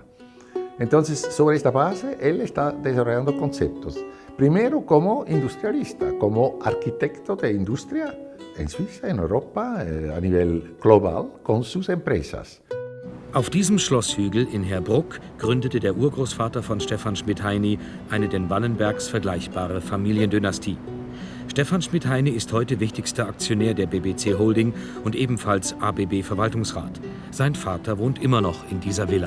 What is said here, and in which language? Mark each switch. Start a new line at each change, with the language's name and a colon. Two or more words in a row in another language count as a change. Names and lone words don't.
Spanish: Entonces, sobre esta base, él está desarrollando conceptos. Primero como industrialista, como arquitecto de industria en Suiza, en Europa, a nivel global, con sus empresas.
German: Auf diesem Schlosshügel in Herbruck gründete der Urgroßvater von Stefan Schmidt-Heiny eine den Wallenbergs vergleichbare Familiendynastie. Stefan Schmidt-Heiny ist heute wichtigster Aktionär der BBC Holding und ebenfalls ABB-Verwaltungsrat. Sein Vater wohnt immer noch in dieser Villa.